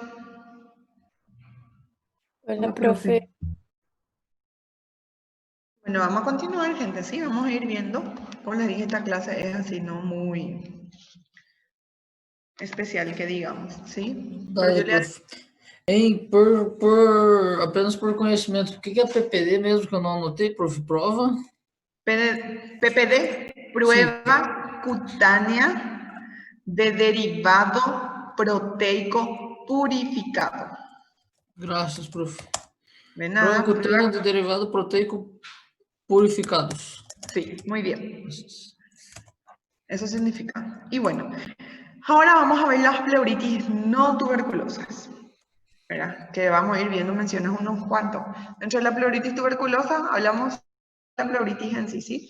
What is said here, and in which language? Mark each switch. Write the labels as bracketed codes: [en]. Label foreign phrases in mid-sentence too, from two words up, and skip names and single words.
[es] Hola, profe. Bueno, vamos a continuar, gente, sí, vamos a ir viendo. Como les dije, esta clase es así, no muy especial, que digamos, ¿sí? Pero Dale, yo le- [pt] prof. Hein, apenas por conhecimento, o que é PPD mesmo que eu não anotei, prof? Prova? [es] PPD, prueba cutánea de derivado proteico purificado. [pt] Graças, prof. De Prova nada, cutânea de derivado proteico purificados. [es] Sí, muy bien. Eso significa. Y bueno, ahora vamos a ver las pleuritis no tuberculosas. ¿Verdad? Que vamos a ir viendo, mencionas unos cuantos. Dentro de la pleuritis tuberculosa hablamos de la pleuritis en sí, ¿sí?